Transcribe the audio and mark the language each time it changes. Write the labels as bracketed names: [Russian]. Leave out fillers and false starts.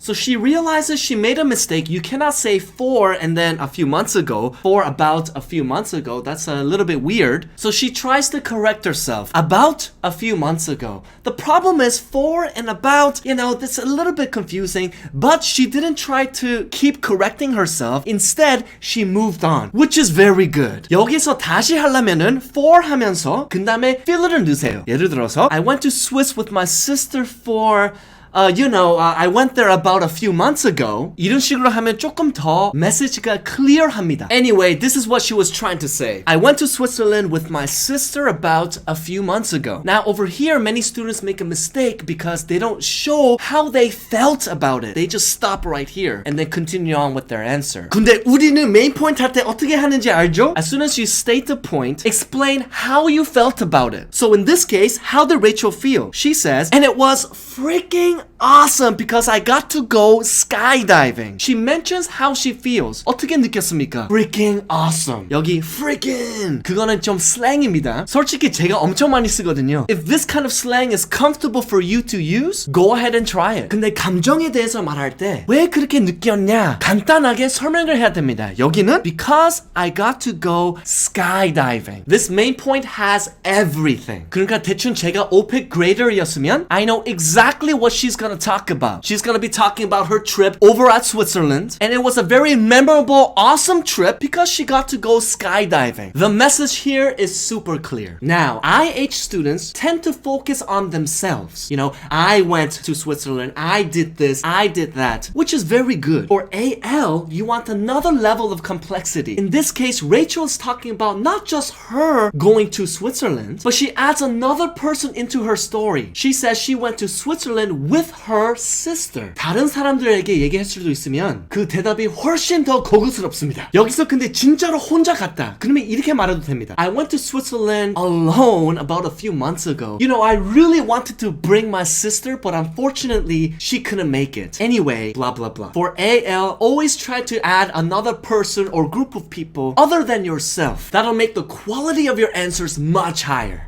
[English] So she realizes she made a mistake. You cannot say for and then a few months ago, for about a few months ago. That's a little bit weird. So she tries to correct herself. About a few months ago. The problem is for and about, that's a little bit confusing, but she didn't try to keep correcting herself. Instead, she moved on, which is very good. [Korean] 여기서 다시 하려면은 for 하면서 그 다음에 filler을 넣으세요. 예를 들어서 [English] I went to Swiss with my sister for I went there about a few months ago. [Korean] 이런 식으로 하면 조금 더 메시지가 clear합니다. [English] Anyway, this is what she was trying to say. I went to Switzerland with my sister about a few months ago. Now over here, many students make a mistake because they don't show how they felt about it. They just stop right here and then continue on with their answer. [Korean] 근데 우리는 main point 할 때 어떻게 하는지 알죠? [English] As soon as you state the point, explain how you felt about it. So in this case, how did Rachel feel? She says, and it was freaking awesome because I got to go skydiving. She mentions how she feels. [Korean] 어떻게 느꼈습니까? [English] Freaking awesome. [Korean] 여기 freaking 그거는 좀 슬랭입니다. 솔직히 제가 엄청 많이 쓰거든요. [English] If this kind of slang is comfortable for you to use, go ahead and try it. [Korean] 근데 감정에 대해서 말할 때 왜 그렇게 느꼈냐? 간단하게 설명을 해야 됩니다. 여기는 [English] because I got to go skydiving. This main point has everything. [Korean] 그러니까 대충 제가 오픽 grader이었으면 [English] I know exactly what she's gonna talk about. She's gonna be talking about her trip over at Switzerland, and it was a very memorable, awesome trip because she got to go skydiving. The message here is super clear. Now, IH students tend to focus on themselves. You know, I went to Switzerland, I did this, I did that, which is very good. For AL, you want another level of complexity. In this case, Rachel is talking about not just her going to Switzerland, but she adds another person into her story. She says she went to Switzerland with her sister. [Korean] 다른 사람들에게 얘기할 수도 있으면 그 대답이 훨씬 더 고급스럽습니다. 여기서 근데 진짜로 혼자 갔다. 그러면 이렇게 말해도 됩니다. [English] I went to Switzerland alone about a few months ago. You know, I really wanted to bring my sister, but unfortunately, she couldn't make it. Anyway, blah blah blah. For AL, always try to add another person or group of people other than yourself. That'll make the quality of your answers much higher.